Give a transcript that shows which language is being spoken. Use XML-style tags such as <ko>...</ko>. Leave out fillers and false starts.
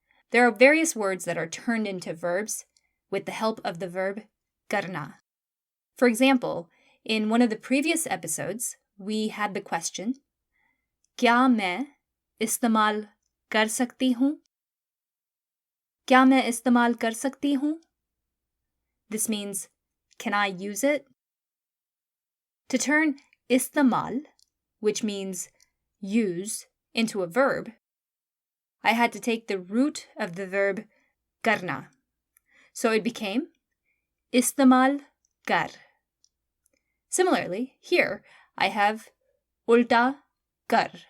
<en>There are various words that are turned into verbs with the help of the verb karna. For example, in one of the previous episodes, we had the question,</en> <hi>क्या मैं इस्तेमाल कर सकती हूँ? क्या मैं इस्तेमाल कर सकती हूँ?</hi> <en>This means, can I use it? To turn istemal, which means use, into a verb, I had to take the root of the verb karna. So it became istemal kar. Similarly, here I have ulta kar.</en>